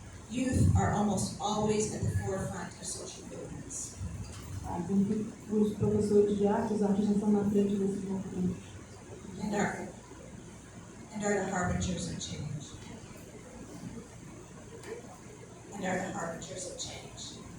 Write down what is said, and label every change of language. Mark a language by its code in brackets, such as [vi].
[en] Youth are almost always at the forefront of social movements. [pt] Dizem que os professores de arte, os artistas estão na frente desses movimentos. [en] And are the harbingers of change. And are the harbingers of change.